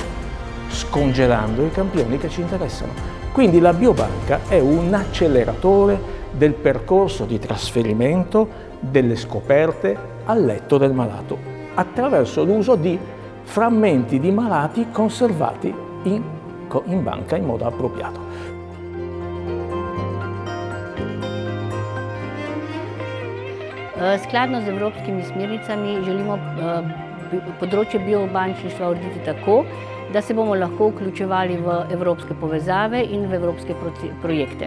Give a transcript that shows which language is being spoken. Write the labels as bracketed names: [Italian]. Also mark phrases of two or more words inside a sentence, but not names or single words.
[Italian] Scongelando i campioni che ci interessano. Quindi la biobanca è un acceleratore del percorso di trasferimento delle scoperte al letto del malato, attraverso l'uso di frammenti di malati conservati in banca in modo appropriato. [Slovenian] Skladno z evropskimi smernicami želimo področje biobančništva urediti tako, da se bomo lahko vključevali v evropske povezave in v evropske projekte.